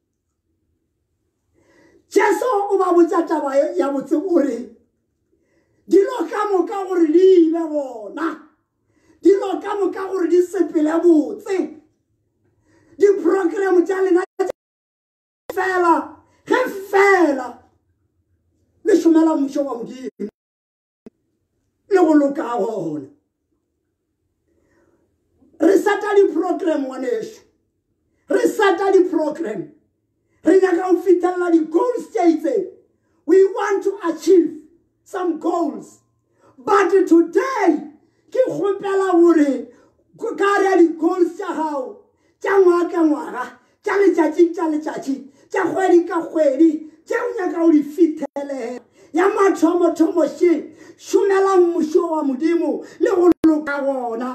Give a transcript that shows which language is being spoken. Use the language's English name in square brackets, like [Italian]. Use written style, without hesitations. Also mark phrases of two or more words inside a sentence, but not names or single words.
[Northern Sotho] Jesu o ba botša taba ya botse gore dilo ka moka gore di ibe gona, dilo ka moka gore di sepele botse, di-program tša lena fela ge fela le šomela mmušo wa Modimo le go loka gona. Re sata di-program ngwanešo, re sata di-program, re nyaka go fithelela di-goals tše itseng. [English] We want to achieve some goals, but today [Northern Sotho] ke kgopela gore ka re di-goals tša gago tša ngwaga ka ngwaga, tša letšatši tša letšatši, tša kgwedi ka kgwedi, tše o nyaka go di fithelela. Ya mathomo she šomela mmušo wa Modimo le go loka gona.